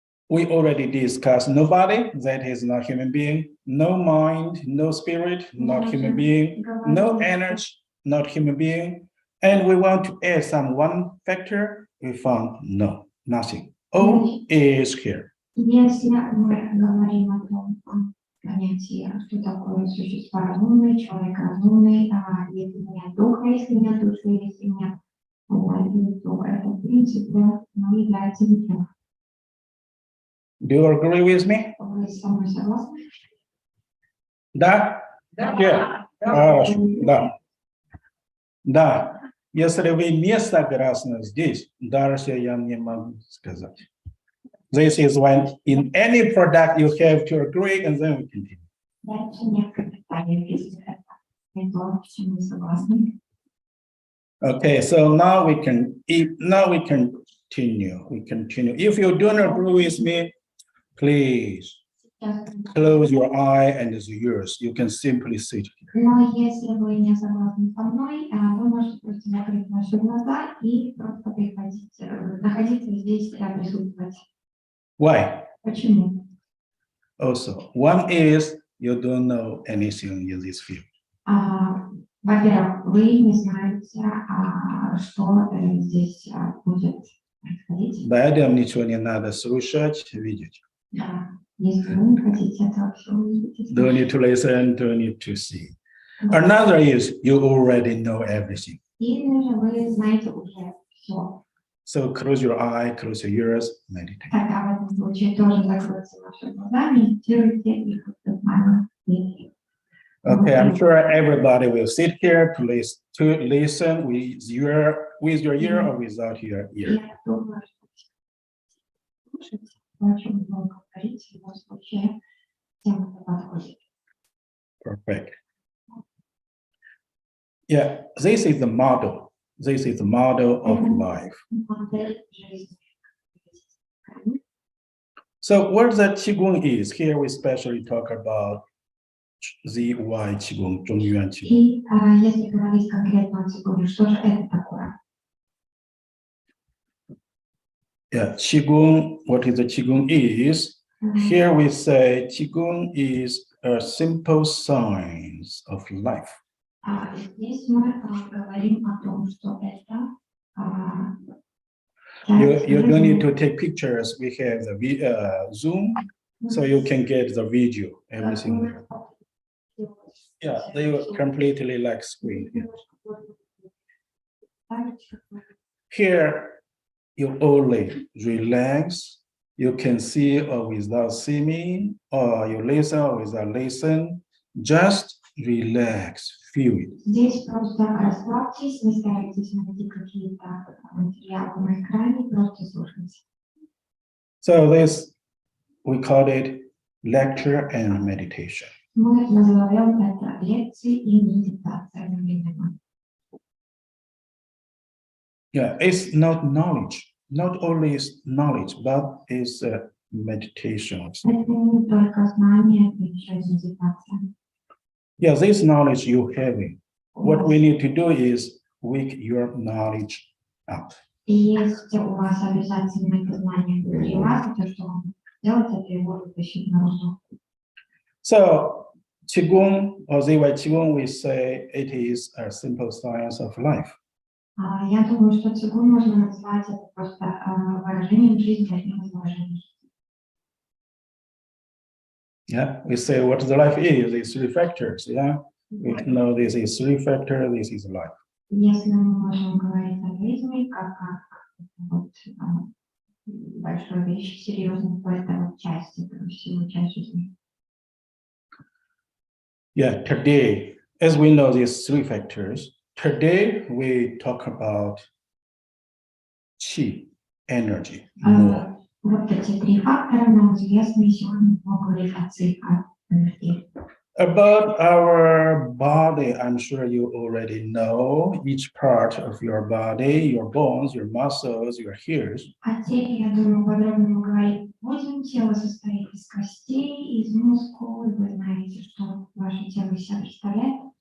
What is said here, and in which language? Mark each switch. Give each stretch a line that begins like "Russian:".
English: We already discussed nobody, that is not human being, no mind, no spirit, not human being, no energy, not human being. And we want to add some one factor, we found no, nothing. All is here.
Russian: Если мы говорим о том понятии, что такое существо разумное, человек разумный, если нет духа, если нет души, если нет энергии, то это, в принципе, является ничем.
English: Do you agree with me?
Russian: Вы со мной согласны? Да?
English: Yeah.
Russian: Хорошо, да. Да. Если вы не согласны здесь, дальше я не могу сказать.
English: This is when in any product you have to agree and then we continue.
Russian: Дальше некоторые детали, если это не то, с чем вы согласны.
English: Okay, so now we can continue. We continue. If you don't agree with me, please
Russian: Сейчас.
English: close your eye and use yours. You can simply sit here.
Russian: Но если вы не согласны со мной, вы можете просто закрыть ваши глаза и просто приходить, находиться здесь, присутствовать.
English: Why?
Russian: Почему?
English: Also, one is you don't know anything in this field.
Russian: Во-первых, вы не знаете, что здесь будет происходить. Поэтому ничего не надо слушать, видеть. Если вы не хотите этого всего увидеть.
English: Don't need to listen, don't need to see. Another is you already know everything.
Russian: Или же вы знаете уже все.
English: So close your eye, close your ears, meditate.
Russian: Тогда в этом случае тоже закройте ваши глаза, медитируйте и нормально видите.
English: Okay, I'm sure everybody will sit here to listen with your ear or without your ear.
Russian: Я думаю, что очень много говорить в любом случае тем, кто подходит.
English: Perfect. Yeah, this is the model. This is the model of life.
Russian: Модель жизни.
English: So what the Qigong is, here we especially talk about ZY Qigong, Zhong Yuan Qigong.
Russian: И если говорить конкретно о Цигуне, что же это такое?
English: Yeah, Qigong, what is the Qigong is? Here we say Qigong is a simple science of life.
Russian: Здесь мы говорим о том, что это
English: You don't need to take pictures. We have the Zoom, so you can get the video, everything there. Yeah, they were completely like screen. Here, you only relax. You can see or without seeing, or you listen or without listen. Just relax, feel it.
Russian: Здесь просто расслабьтесь, не старайтесь найти какие-то материалы на экране, просто слушайте.
English: So this, we call it lecture and meditation.
Russian: Мы называем это лекции и медитация одновременно.
English: Yeah, it's not knowledge, not only is knowledge, but it's meditation.
Russian: Это не только знание, это еще и медитация.
English: Yeah, this knowledge you having. What we need to do is wake your knowledge up.
Russian: И есть у вас обязательно это знание внутри вас, и то, что вам делать, это его вытащить наружу.
English: So Qigong or ZY Qigong, we say it is a simple science of life.
Russian: Я думаю, что цигун можно назвать это просто выражением жизни, одним из выражений.
English: Yeah, we say what the life is, these three factors. Yeah, we know this is three factor, this is life.
Russian: Если мы можем говорить о жизни, как вот, большой вещи, серьезной, то это вот часть этого всего, часть жизни.
English: Yeah, today, as we know these three factors, today we talk about qi, energy, more.
Russian: Вот эти три фактора нам известны, и сегодня мы говорим о цифрах энергии.
English: About our body, I'm sure you already know each part of your body, your bones, your muscles, your hairs.
Russian: О теле, я думаю, подробно мы говорим. Возьмем тело состоит из костей, из мускул, и вы знаете, что ваше тело из себя представляет.